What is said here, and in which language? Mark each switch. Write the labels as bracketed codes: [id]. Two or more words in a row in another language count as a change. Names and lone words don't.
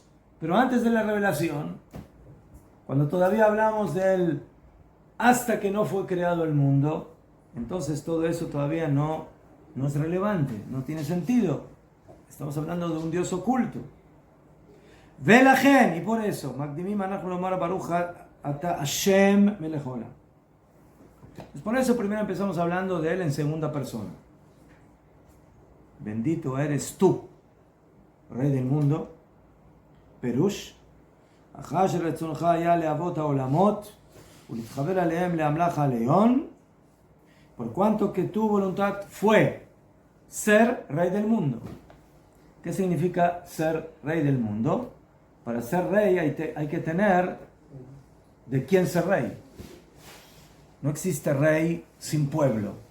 [es] Pero antes de la revelación, cuando todavía hablamos de él hasta que no fue creado el mundo, entonces todo eso todavía no es relevante, no tiene sentido. Estamos hablando de un Dios oculto. Velagen, y por eso, [he] מקדימים אנחנו לומר ברוך אתה השם מלך העולם. [es] Por eso primero empezamos hablando de él en segunda persona. Bendito eres tú, Rey del mundo. [he] Perush, אחר שרצונך היה להוות העולמות ולהתחבר עליהם להמלך העליון, [es] por cuanto que tu voluntad fue ser rey del mundo. ¿Qué significa ser rey del mundo? Para ser rey hay que tener de quién ser rey. No existe rey sin pueblo.